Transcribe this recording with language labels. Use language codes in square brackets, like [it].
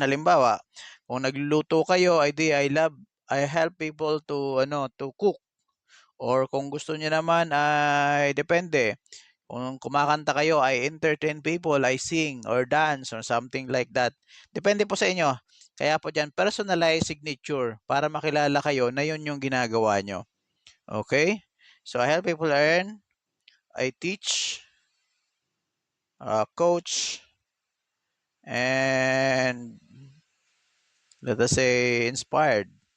[tl] Halimbawa, kung nagluluto kayo, [en] I help people to cook. [tl] Or kung gusto niyo naman ay depende. Kung kumakanta kayo, [en] I entertain people, I sing or dance or something like that. [tl] Depende po sa inyo. Kaya po dyan, personalized signature para makilala kayo na yun yung ginagawa nyo. Okay? [en] So, I help people earn. I teach, coach, and let us say inspire.